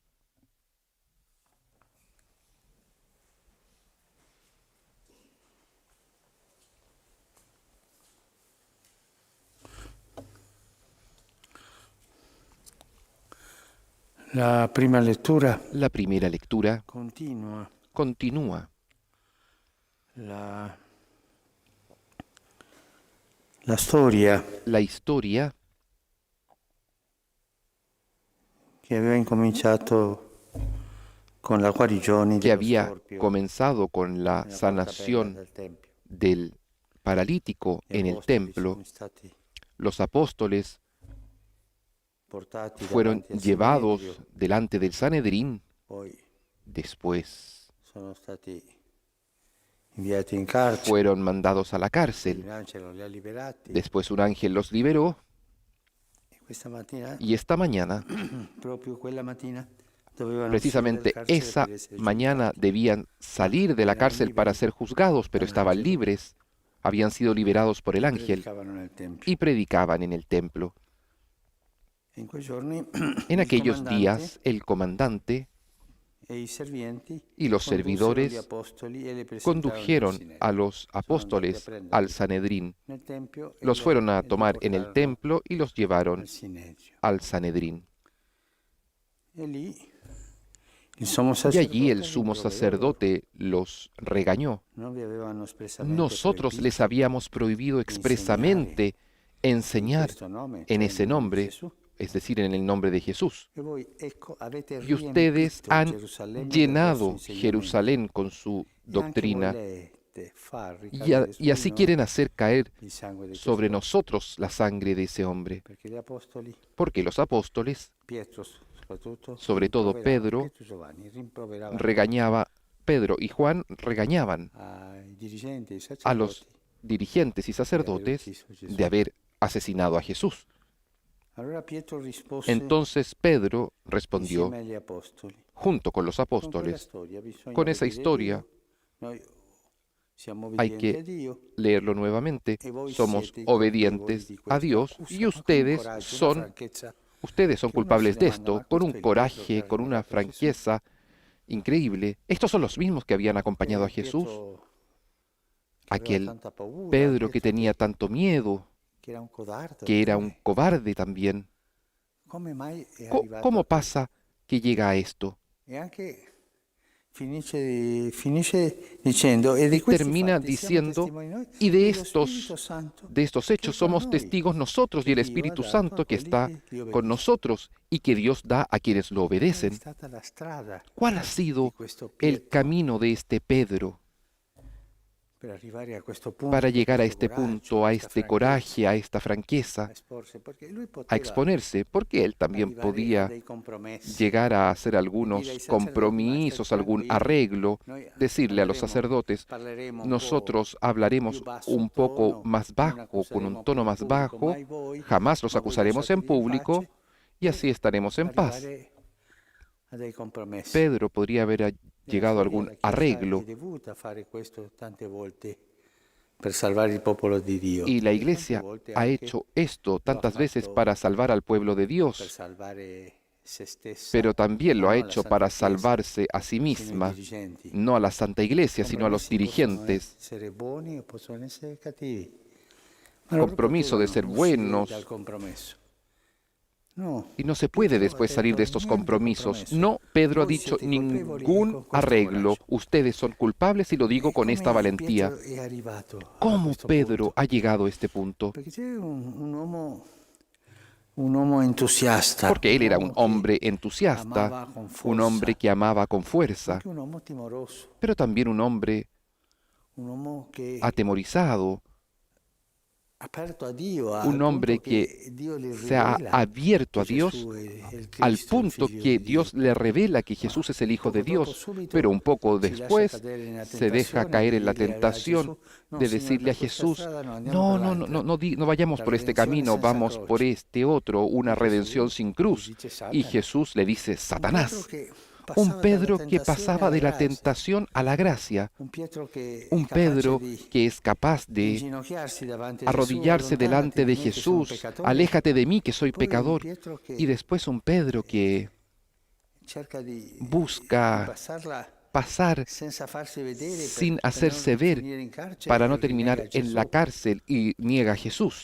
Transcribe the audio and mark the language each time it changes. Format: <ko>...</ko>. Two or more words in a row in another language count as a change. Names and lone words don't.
<it>La prima lettura</it> <es>La primera lectura continúa.</es> <it>la storia</it> <es>La historia</es> <it>che aveva incominciato con la guarigione</it> <es>que</es> <it>dello</it> <es>había</es> <it>storpio</it> <es>comenzado con la</es> <it>nella porta</it> <es>sanación</es> <it>bella del tempio.</it> <es>del paralítico</es> <it>Gli</it> <es>en el</es> <it>apostoli</it> <es>templo.</es> <it>sono stati</it> <es>Los apóstoles</es> <it>portati</it> <es>fueron</es> <it>davanti al</it> <es>llevados</es> <it>Sinedrio,</it> <es>delante del Sanedrín,</es> <it>poi</it> <es>después</es> <it>sono stati inviati in carcere,</it> <es>fueron mandados a la</es> <it>un</it> <es>cárcel,</es> <it>angelo li ha liberati</it> <es>después un ángel los liberó</es> <it>e questa mattina,</it> <es>y esta mañana,</es> <it>proprio quella mattina, dovevano</it> <es>precisamente</es> <it>uscire dal carcere</it> <es>esa</es> <it>per essere</it> <es>mañana,</es> <it>giudicati.</it> <es>debían salir de la</es> <it>Eran</it> <es>cárcel para</es> <it>liberi</it> <es>ser juzgados, pero estaban</es> <it>dall'angelo</it> <es>libres, habían sido liberados por el</es> <it>e</it> <es>ángel</es> <it>predicavano nel tempio.</it> <es>y predicaban en el templo.</es> <it>In quei giorni</it> <es>En</es> <it>il</it> <es>aquellos</es> <it>comandante</it> <es>días, el comandante</es> <it>e i serventi</it> <es>y los</es> <it>condussero gli</it> <es>servidores</es> <it>apostoli e li presentarono al</it> <es>condujeron</es> <it>Sinedrio.</it> <es>a los</es> <it>Sono andati a</it> <es>apóstoles</es> <it>prenderli</it> <es>al Sanedrín.</es> <it>nel tempio e</it> <es>Los fueron a</es> <it>li</it> <es>tomar en el</es> <it>portarono</it> <es>templo y los llevaron</es> <it>al Sinedrio.</it> <es>al Sanedrín.</es> <it>E lì il sommo</it> <es>Y allí el</es> <it>sacerdote</it> <es>sumo</es> <it>rimproverò loro.</it> <es>sacerdote los regañó.</es> <it>Non vi avevano espressamente</it> <es>Nosotros les</es> <it>proibito</it> <es>habíamos prohibido expresamente</es> <it>in</it> <es>enseñar</es> <it>questo nome,</it> <es>en</es> <it>cioè</it> <es>ese</es> <it>nel nome di</it> <es>nombre,</es> <it>Gesù.</it> <es>es decir, en el nombre de Jesús.</es> <it>E voi, ecco, avete</it> <es>Y ustedes</es> <it>riempito</it> <es>han</es> <it>Gerusalemme del vostro</it> <es>llenado</es> <it>insegnamento.</it> <es>Jerusalén con su</es> <it>E anche</it> <es>doctrina</es> <it>volete far</it> <es>y,</es> <it>ricadere su</it> <es>y así</es> <it>di noi</it> <es>quieren hacer caer</es> <it>il sangue di</it> <es>sobre</es> <it>questo uomo.</it> <es>nosotros la sangre de ese hombre.</es> <it>Perché gli apostoli,</it> <es>Porque los apóstoles,</es> <it>Pietro soprattutto,</it> <es>sobre todo</es> <it>rimproveravano,</it> <es>Pedro,</es> <it>Pietro e Giovanni rimproveravano</it> <es>regañaba, Pedro y Juan regañaban</es> <it>ai dirigenti, ai</it> <es>a los</es> <it>sacerdoti.</it> <es>dirigentes y sacerdotes de haber asesinado a Jesús.</es> <it>Allora Pietro rispose</it> <es>Entonces Pedro respondió,</es> <it>insieme agli apostoli.</it> <es>junto con los</es> <it>Con quella</it> <es>apóstoles,</es> <it>storia bisogna</it> <es>con esa</es> <it>obbedire</it> <es>historia</es> <it>Dio. Noi siamo</it> <es>hay</es> <it>obbedienti a</it> <es>que</es> <it>Dio.</it> <es>leerlo nuevamente,</es> <it>E voi</it> <es>somos</es> <it>siete i colpevoli</it> <es>obedientes</es> <it>di</it> <es>a</es> <it>questo.</it> <es>Dios</es> <it>Accusa,</it> <es>y</es> <it>ma con un</it> <es>ustedes</es> <it>coraggio, una</it> <es>son,</es> <it>franchezza</it> <es>ustedes son</es> <it>che uno</it> <es>culpables</es> <it>si</it> <es>de</es> <it>domanda,</it> <es>esto,</es> <it>ma</it> <es>con un</es> <it>questo è il Pietro</it> <es>coraje,</es> <it>che ha</it> <es>con una</es> <it>rilevato Gesù?</it> <es>franqueza increíble. Estos son los mismos que habían acompañado a Jesús,</es> <it>Pietro, che aveva</it> <es>aquel</es> <it>tanta paura,</it> <es>Pedro que</es> <it>Pietro</it> <es>tenía tanto miedo,</es> <it>che era un codardo,</it> <es>que era un</es> <it>come-</it> <es>cobarde también.</es> <it>come mai è</it> <es>Co-</es> <it>arrivato</it> <es>¿Cómo</es> <it>a questo?</it> <es>pasa que llega a esto?</es> <it>E anche finisce dicendo, e di questi</it> <es>Termina</es> <it>fatti siamo</it> <es>diciendo,</es> <it>testimoni noi,</it> <es>y</es> <it>e lo Spirito Santo</it> <es>de estos hechos</es> <it>che con</it> <es>somos</es> <it>noi,</it> <es>testigos nosotros y el</es> <it>che Dio ha</it> <es>Espíritu</es> <it>dato a</it> <es>Santo que</es> <it>quelli</it> <es>está</es> <it>che gli</it> <es>con</es> <it>obbediscono.</it> <es>nosotros y que Dios da a quienes lo</es> <it>Qual è</it> <es>obedecen.</es> <it>stata la strada</it> <es>¿Cuál ha</es> <it>di</it> <es>sido</es> <it>questo</it> <es>el</es> <it>Pietro</it> <es>camino de este Pedro</es> <it>per arrivare a questo punto,</it> <es>para</es> <it>con</it> <es>llegar a</es> <it>questo</it> <es>este</es> <it>coraggio,</it> <es>punto, a</es> <it>questa</it> <es>este coraje, a esta</es> <it>a</it> <es>franqueza,</es> <it>esporsi? Perché lui</it> <es>a</es> <it>poteva</it> <es>exponerse? Porque él también</es> <it>arrivare a</it> <es>podía</es> <it>dei compromessi</it> <es>llegar a hacer</es> <it>e dire ai</it> <es>algunos</es> <it>sacerdoti, ma state</it> <es>compromisos, algún</es> <it>tranquilli,</it> <es>arreglo,</es> <it>noi</it> <es>decirle a los sacerdotes,</es> <it>parleremo un po'</it> <es>nosotros</es> <it>più</it> <es>hablaremos</es> <it>basso</it> <es>un poco</es> <it>tono,</it> <es>más</es> <it>non</it> <es>bajo, con un</es> <it>accuseremo più</it> <es>tono</es> <it>in</it> <es>más</es> <it>pubblico</it> <es>bajo,</es> <it>mai voi,</it> <es>jamás los</es> <it>ma voi</it> <es>acusaremos en</es> <it>lasciatevi in</it> <es>público</es> <it>pace,</it> <es>y así estaremos en paz.</es> <it>arrivare a dei compromessi.</it> <es>Pedro podría haber</es> <it>Nella</it> <es>llegado a</es> <it>storia</it> <es>algún</es> <it>la Chiesa</it> <es>arreglo</es> <it>è dovuta fare questo tante volte per salvare il popolo di Dio.</it> <es>y la</es> <it>E tante</it> <es>iglesia</es> <it>volte</it> <es>ha</es> <it>anche</it> <es>hecho esto tantas veces</es> <it>fatto</it> <es>para salvar al pueblo de</es> <it>per</it> <es>Dios,</es> <it>salvare se stessa,</it> <es>pero también lo</es> <it>ma</it> <es>ha</es> <it>non la</it> <es>hecho</es> <it>Santa</it> <es>para</es> <it>Chiesa,</it> <es>salvarse a sí</es> <it>sino i</it> <es>misma,</es> <it>dirigenti.</it> <es>no a la Santa Iglesia, sino a los</es> <it>Compromessi possono</it> <es>dirigentes.</es> <it>essere buoni o possono essere cattivi. Ma loro</it> <es>Compromiso de ser</es> <it>potevano uscire</it> <es>buenos,</es> <it>dal compromesso.</it> <es>No, y no se puede</es> <it>Pietro ha</it> <es>después salir</es> <it>detto</it> <es>de estos</es> <it>niente</it> <es>compromisos.</es> <it>compromesso.</it> <es>No, Pedro ha</es> <it>Voi</it> <es>dicho</es> <it>siete colpevoli</it> <es>ningún</es> <it>con questo</it> <es>arreglo.</es> <it>coraggio.</it> <es>Ustedes son culpables y lo digo</es> <it>E</it> <es>con esta</es> <it>come</it> <es>valentía.</es> <it>Pietro è arrivato a</it> <es>¿Cómo</es> <it>questo</it> <es>Pedro</es> <it>punto?</it> <es>ha llegado a este punto?</es> <it>Perché c'è un uomo entusiasta,</it> <es>Porque él era un</es> <it>che</it> <es>hombre entusiasta,</es> <it>amava con</it> <es>un hombre</es> <it>forza,</it> <es>que amaba con fuerza,</es> <it>anche un uomo timoroso,</it> <es>pero también un hombre</es> <it>un uomo che</it> <es>atemorizado,</es> <it>aperto a Dio, al</it> <es>un hombre</es> <it>punto che</it> <es>que</es> <it>Dio gli</it> <es>se ha</es> <it>rivela</it> <es>abierto a</es> <it>che</it> <es>Dios</es> <it>Gesù è il</it> <es>al</es> <it>Cristo, il</it> <es>punto</es> <it>figlio</it> <es>que</es> <it>di</it> <es>Dios</es> <it>Dio.</it> <es>le revela que Jesús es el Hijo de</es> <it>Poco dopo,</it> <es>Dios,</es> <it>subito,</it> <es>pero un poco</es> <it>si lascia</it> <es>después</es> <it>cadere nella</it> <es>se deja</es> <it>tentazione</it> <es>caer</es> <it>di</it> <es>en la</es> <it>dire a</it> <es>tentación</es> <it>Gesù, no,</it> <es>de</es> <it>Signore,</it> <es>decirle a</es> <it>per questa</it> <es>Jesús,</es> <it>strada no, andiamo</it> <es>no,</es> <it>per</it> <es>no, no,</es> <it>l'altra.</it> <es>no vayamos</es> <it>La</it> <es>por este</es> <it>redenzione</it> <es>camino,</es> <it>senza</it> <es>vamos por</es> <it>croce.</it> <es>este otro, una Y redención Jesús sin cruz.</es> <it>dice</it> <es>Y</es> <it>Satana.</it> <es>Jesús le dice,</es> <it>Un Pietro</it> <es>Satanás,</es> <it>che</it> <es>un</es> <it>passava</it> <es>Pedro</es> <it>dalla</it> <es>que</es> <it>tentazione</it> <es>pasaba</es> <it>alla</it> <es>de la</es> <it>grazia.</it> <es>tentación a la gracia,</es> <it>Un Pietro che</it> <es>un</es> <it>è capace</it> <es>Pedro</es> <it>di</it> <es>que es capaz de</es> <it>inginocchiarsi davanti a Gesù,</it> <es>arrodillarse delante de</es> <it>allontanati da me che sono un</it> <es>Jesús,</es> <it>peccatore.</it> <es>aléjate de mí que soy</es> <it>Poi un</it> <es>pecador.</es> <it>Pietro che</it> <es>Y después un Pedro que</es> <it>cerca di</it> <es>busca</es> <it>passarla</it> <es>pasar</es> <it>senza farsi vedere</it> <es>sin</es> <it>per</it> <es>hacerse</es> <it>non</it> <es>ver</es> <it>finire in carcere</it> <es>para no</es> <it>perché</it> <es>terminar</es> <it>nega</it> <es>en la</es> <it>Gesù.</it> <es>cárcel y niega a Jesús.</es>